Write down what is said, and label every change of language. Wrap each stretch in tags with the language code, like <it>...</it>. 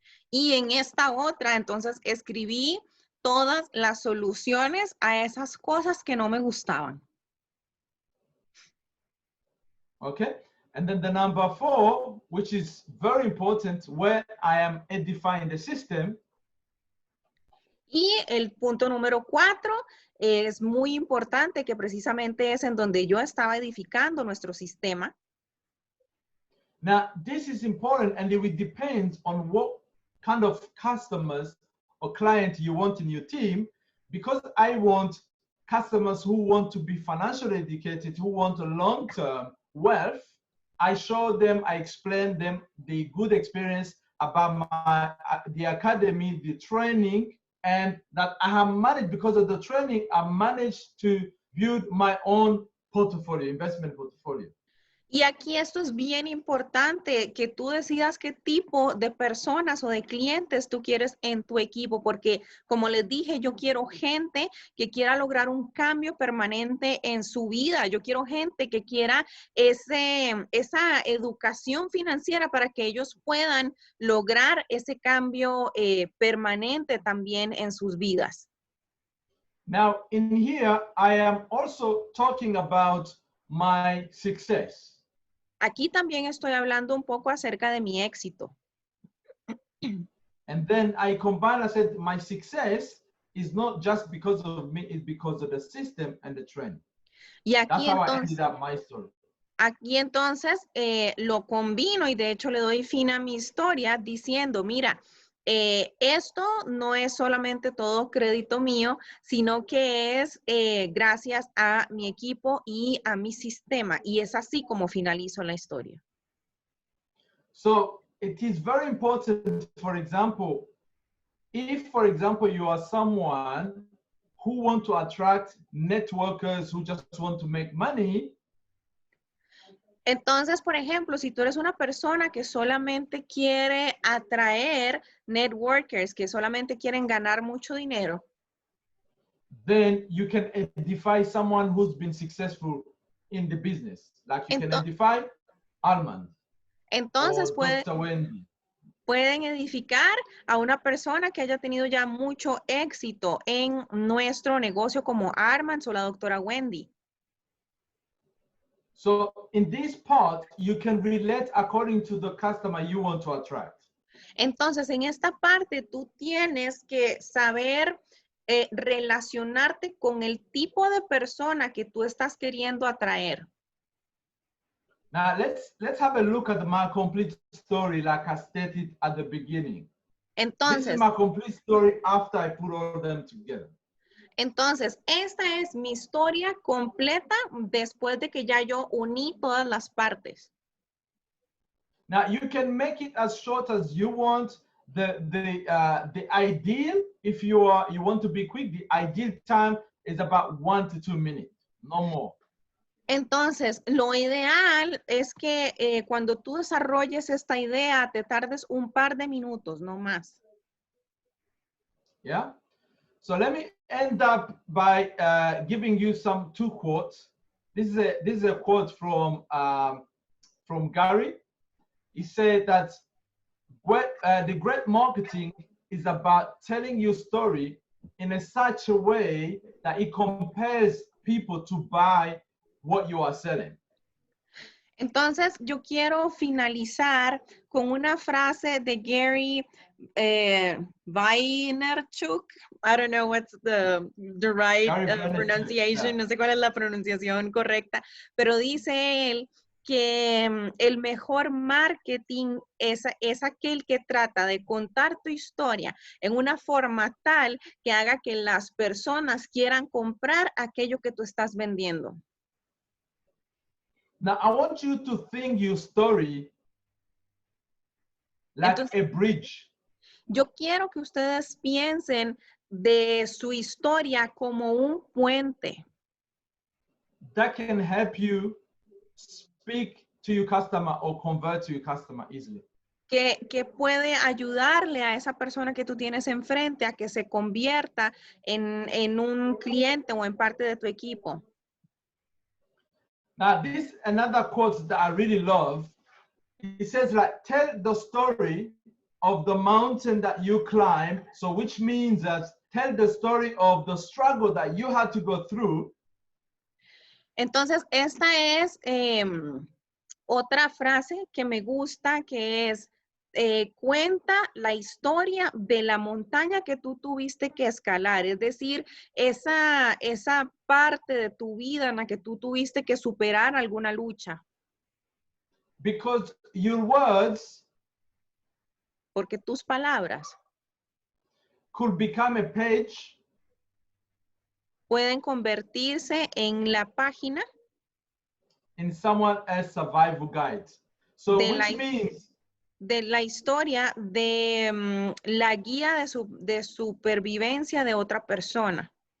<es>Y en esta otra, entonces, escribí todas las soluciones a esas cosas que no me gustaban.</es> <en>Okay, and then the number 4, which is very important, where I am edifying the system.</en> <es>Y el punto número 4 es muy importante, que precisamente es en donde yo estaba edificando nuestro sistema.</es> <en>Now, this is important, and it will depend on what kind of customers or client you want in your team, because I want customers who want to be financially educated, who want a long-term wealth. I show them, I explain them the good experience about the academy, the training, and that I have managed, because of the training, I managed to build my own portfolio, investment portfolio.</en> <es>Y aquí esto es bien importante, que tú decidas qué tipo de personas o de clientes tú quieres en tu equipo, porque como les dije, yo quiero gente que quiera lograr un cambio permanente en su vida. Yo quiero gente que quiera esa educación financiera para que ellos puedan lograr ese cambio permanente también en sus vidas.</es> <en>Now, in here, I am also talking about my success.</en> <es>Aquí también estoy hablando un poco acerca de mi éxito.</es> <en>And then I combine, I said, my success is not just because of me, it's because of the system and the trend.</en> <es>Y</es> <en>That's</en> <es>aquí</es> <en>how I</en> <es>entonces,</es> <en>ended up my story.</en> <es>aquí entonces lo combino y de hecho le doy fin a mi historia diciendo, mira, esto no es solamente todo crédito mío, sino que es gracias a mi equipo y a mi sistema. Y es así como finalizo la historia.</es> <en>So it is very important, for example, if, for example, you are someone who want to attract networkers who just want to make money,</en> <es>entonces, por ejemplo, si tú eres una persona que solamente quiere atraer networkers, que solamente quieren ganar mucho dinero,</es> <en>then you can identify someone who's been successful in the business. Like you can identify Armand</en> <es>entonces</es> <en>or Dr. Wendy.</en> <es>Pueden edificar a una persona que haya tenido ya mucho éxito en nuestro negocio como Armand o la doctora Wendy.</es> <en>So in this part, you can relate according to the customer you want to attract.</en> <es>Entonces, en esta parte, tú tienes que saber relacionarte con el tipo de persona que tú estás queriendo atraer.</es> <en>Now, let's have a look at my complete story like I stated at the beginning. This is</en> <es>Entonces,</es> <en>my complete story after I put all of them together.</en> <es>Entonces, esta es mi historia completa después de que ya yo uní todas las partes.</es> <en>Now, you can make it as short as you want. The ideal, if you want to be quick, the ideal time is about 1 to 2 minutes, no more.</en> <es>Entonces, lo ideal es que cuando tú desarrolles esta idea, te tardes un par de minutos, no más.</es> <en>Yeah. So let me end up by giving you two quotes. This is a quote from Gary. He said that the great marketing is about telling your story in such a way that it compels people to buy what you are selling.</en> <es>Entonces, yo quiero finalizar con una frase de Gary Vaynerchuk.</es> <en>I don't know what's the right pronunciation.</en> <es>No sé cuál es la pronunciación correcta, pero dice él que el mejor marketing es aquel que trata de contar tu historia en una forma tal que haga que las personas quieran comprar aquello que tú estás vendiendo.</es> <en>Now, I want you to think your story like a bridge.</en> <es>Yo quiero que ustedes piensen de su historia como un puente.</es> <en>that can help you speak to your customer or convert to your customer easily.</en> <es>Que puede ayudarle a esa persona que tú tienes enfrente a que se convierta en un cliente o en parte de tu equipo.</es> <en>Now, this another quote that I really love. It says, like, tell the story of the mountain that you climb. So which means that tell the story of the struggle that you had to go through.</en> <es>Entonces, esta es otra frase que me gusta, que es, cuenta la historia de la montaña que tú tuviste que escalar. Es decir, esa parte de tu vida en la que tú tuviste que superar alguna lucha.</es> <en>Because your words</en> <es>Porque tus palabras</es> <en>could become a page</en> <es>pueden convertirse en la página</es> <en>in someone else's survival guide. So</en> <es>de</es> <en>which means</en> <es>de la historia de la guía de supervivencia de otra persona.</es>